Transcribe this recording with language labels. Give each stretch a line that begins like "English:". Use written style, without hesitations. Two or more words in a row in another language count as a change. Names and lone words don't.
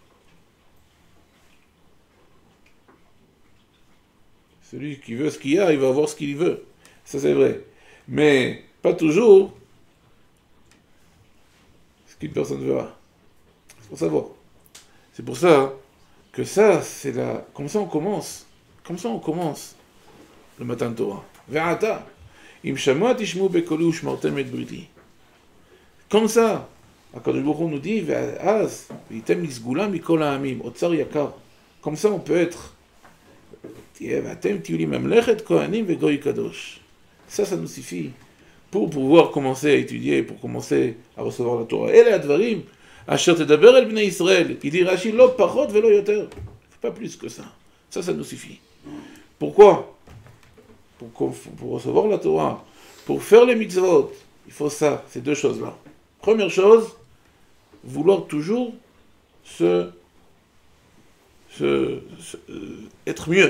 French: Celui qui veut ce qu'il y a, il va avoir ce qu'il veut. Ça, c'est vrai. Mais pas toujours ce qu'une personne verra. C'est pour savoir. C'est pour ça que ça, c'est la... Comme ça, on commence. Comme ça, on commence le matin de Torah.
Hebrew: ועתה. אם שמוע תשמעו בקולי ושמרתם את בריתי.
French: Comme ça,
Hebrew: הקדוש ברוך הוא
French: nous dit,
Hebrew: ואז, והייתם לסגולה מכל העמים, אוצר יקר.
French: Comme ça, on peut être... Ça nous suffit pour pouvoir commencer à étudier, pour commencer à recevoir la Torah. Et les
Hebrew: הדברים, אשר תדבר אל בני ישראל,
French: il dit Rashi,
Hebrew: לא פחות ולא יותר.
French: Pas plus que ça. Ça nous suffit. Pourquoi? Pour recevoir la Torah, pour faire les mitzvot, il faut ça, ces deux choses-là. Première chose, vouloir toujours être mieux.